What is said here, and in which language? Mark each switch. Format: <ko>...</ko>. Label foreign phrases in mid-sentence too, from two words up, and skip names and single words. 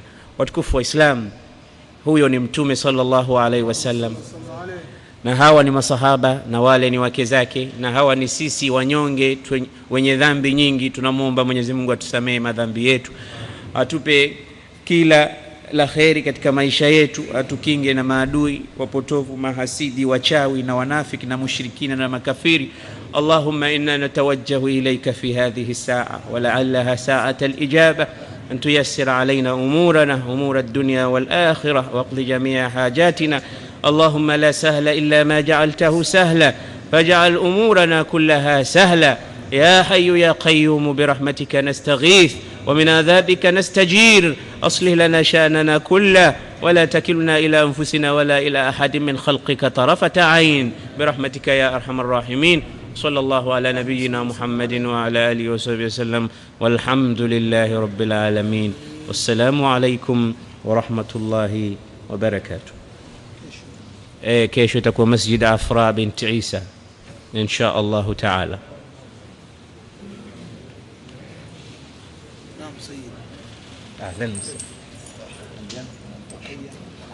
<sw>Watukufu wa Islam, huyo ni Mtume</sw> <ar>صلى الله عليه وسلم,</ar> <sw>na hawa ni masahaba, na wale ni wake zake, na hawa ni sisi wanyonge wenye dhambi nyingi. Tunamuomba Mwenyezi Mungu atusamee madhambi yetu, atupe kila la kheri katika maisha yetu, atukinge na maadui wapotovu, mahasidi, wachawi na wanafiki na mushrikina na makafiri.</sw> <ar>اللهم إنا نتوجه إليك في هذه الساعة ولعلها ساعة الإجابة أن تيسر علينا أمورنا أمور الدنيا والآخرة واقض جميع حاجاتنا. اللهم لا سهل إلا ما جعلته سهلا فاجعل أمورنا كلها سهلا يا حي يا قيوم برحمتك نستغيث ومن عذابك نستجير. أصلح لنا شأننا كله ولا تكلنا إلى أنفسنا ولا إلى أحد من خلقك طرفة عين برحمتك يا أرحم الراحمين. صلى الله على نبينا محمد وعلى آله وصحبه وسلم والحمد لله رب العالمين. والسلام عليكم ورحمة الله وبركاته.</ar> <sw>kesho itakuwa Masjid Afra bint Isa</sw> <ar>إن شاء الله تعالى. أهلا وسهلا.</ar>